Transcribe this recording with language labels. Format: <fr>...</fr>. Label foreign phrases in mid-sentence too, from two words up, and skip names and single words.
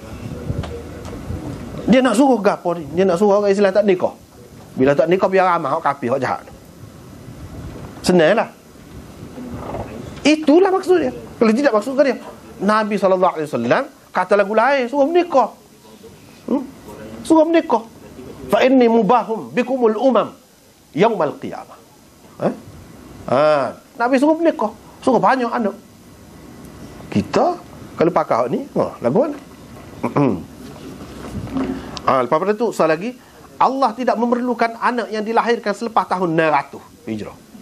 <ms>Dia nak suruh gapo ni? Dia nak suruh orang Islam tak nikah. Bila tak nikah biar ramah hak kafir, hak jahat. Senanglah. Itulah maksudnya. Kalau tidak maksudkan dia, Nabi SAW kata lagu lain, suruh menikah. Suruh menikah.</ms> <ar>فإني مباه بكم الأمم يوم القيامة.</ar> <ms>Nabi suruh menikah, suruh banyak anak. Kita kalau pakai ni, lagu mana? Lepas pada tu soal lagi, Allah tidak memerlukan anak yang dilahirkan selepas tahun 900 Hijrah.</ms>